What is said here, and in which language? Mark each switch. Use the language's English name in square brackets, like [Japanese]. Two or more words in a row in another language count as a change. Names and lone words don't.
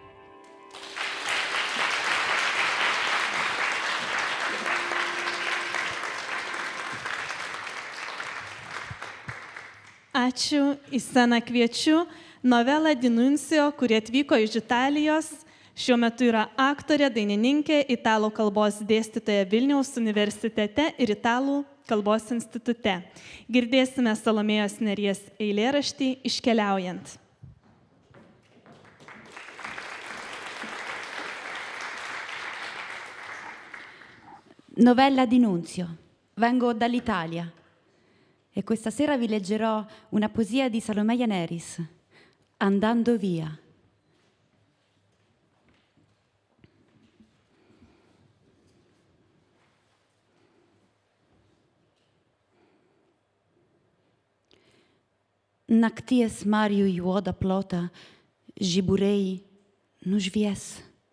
[Lithuanian] Ačiū, į sceną kviečiu Novella D'Annunzio, kurie atvyko iš Italijos. Šiuo metu yra aktorė, dainininkė, italų kalbos dėstytoja Vilniaus universitete ir italų kalbos institute. Girdėsime Salomėjos Nėries eilėraštį Iškeliaujant. Novella D'Annunzio. [Italian] Vengo dall'Italia. E questa sera vi leggerò una poesia di Salomea Nėris, Andando via. [Lithuanian] Nakties Marių juodą plotą žiburiai nušvies.